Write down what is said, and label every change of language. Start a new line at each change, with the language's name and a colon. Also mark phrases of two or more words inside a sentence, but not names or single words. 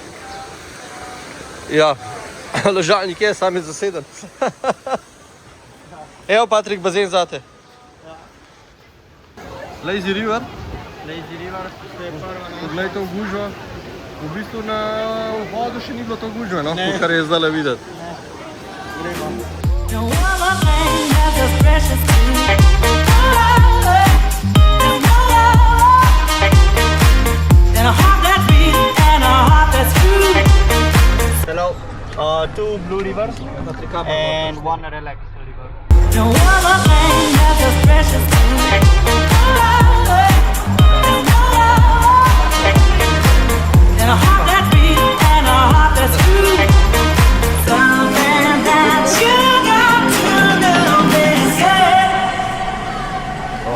Slovenian: Ja, ležalnik je, sam je zaseden. Evo, Patrik, bazen zate. Lazy River, Lazy River, to je prva naša. poglej to gužo. V bistvu na vhodu še ni bilo to gužve, no, kar je zdaj videti. Gremo.
English: No other thing that's as precious to me. There's no love than a heart that beats and a heart that's true. Hello. 2 blue rivers and 1 relax river. No other thing that's as precious to me. There's no love than a heart that beats and a heart that's true. Something that you got to know this, yeah.